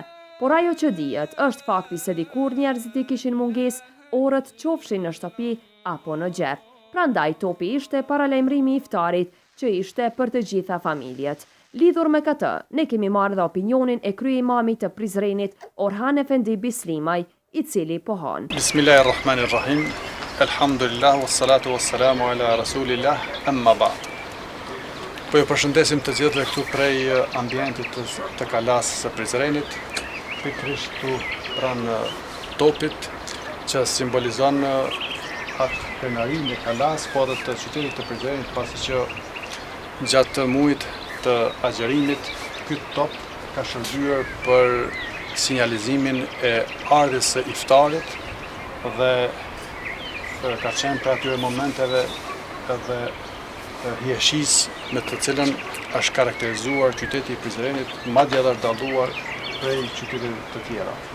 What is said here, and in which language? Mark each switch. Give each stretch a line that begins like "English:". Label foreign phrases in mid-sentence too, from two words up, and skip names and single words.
Albanian: Por ajo që dihet është fakti se dikur njerëzit i kishin mungesë orët qofshin në shtëpi apo në xhep. Prandaj topi ishte paralajmërimi i iftarit që ishte për të gjitha familjet. Lidhur me këtë, ne kemi marrë dhe opinionin e kryeimamit të Prizrenit, Orhan Efendi Bislimaj, i cili pohon.
Arabic: بسم الله الرحمن الرحيم. الحمد لله, والصلاة والسلام على رسول الله، أما بعد.
Albanian: Po ju përshëndesim të gjithëve këtu prej ambientit të kalasë së Prizrenit, pikërisht këtu pranë topit që simbolizon atë krenarinë e kalasë, po edhe të qytetit të Prizrenit, pasi që gjatë muajit të agjërimit, ky top ka shërbyer për sinjalizimin e ardhes së iftarit dhe ka qenë për atyre momenteve edhe hijeshisë me të cilën është karakterizuar qyteti i Prizrenit, madje edhe dalluar prej qyteteve të tjera.